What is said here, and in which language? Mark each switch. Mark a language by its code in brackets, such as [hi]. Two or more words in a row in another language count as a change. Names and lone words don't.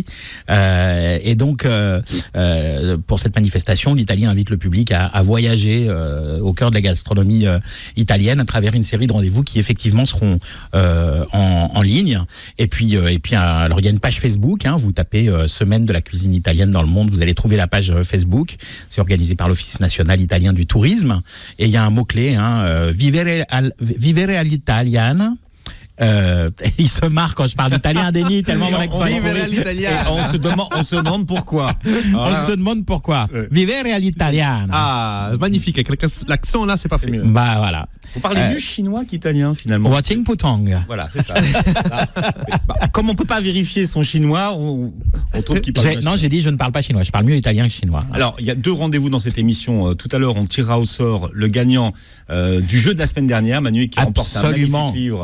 [fr] Et donc, pour cette manifestation, l'Italie invite le public à voyager au cœur de la gastronomie italienne à travers une série de rendez-vous qui effectivement seront en ligne. Et puis, alors il y a une page Facebook. Hein, vous tapez Semaine de la cuisine italienne dans le monde, vous allez trouver la page Facebook. C'est organisé par l'Office national italien du tourisme. Et il y a un mot-clé, hein, [it] vivere all'italiana. [fr] Il se marre quand je parle italien, Denis, tellement mon accent est pourri. On se demande pourquoi. On se demande pourquoi. [it] Vivere all'italiana. [fr] Ah, magnifique. Avec l'accent là, c'est parfait. Bah voilà. Vous parlez mieux chinois qu'italien finalement. Wating Putong. Voilà, c'est ça. Comme on peut pas vérifier son chinois, on trouve qu'il parle. Non, j'ai dit je ne parle pas chinois. Je parle mieux italien que chinois. Alors, il y a 2 rendez-vous dans cette émission. Tout à l'heure, on tirera au sort le gagnant du jeu de la semaine dernière, Manu, qui remporte un magnifique livre.